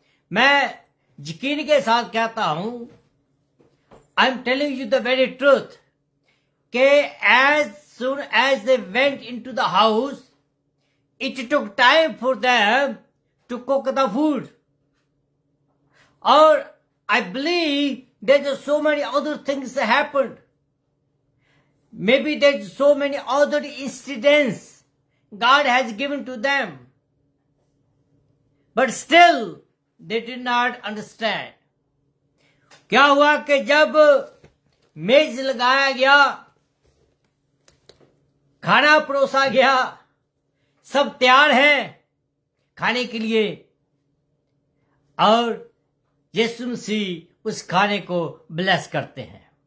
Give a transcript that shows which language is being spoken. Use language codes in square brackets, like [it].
[hi] मैं यकीन के साथ कहता हूं, [en] I am telling you the very truth, कि as soon as they went into the house, it took time for them to cook the food. [hi] और [en] I believe there are so many other things happened, maybe there's so many other incidents God has given to them, but still they did not understand. [hi] क्या हुआ कि जब मेज लगाया गया, खाना परोसा गया, सब तैयार है खाने के लिए और यीशु मसीह उस खाने को ब्लेस करते हैं।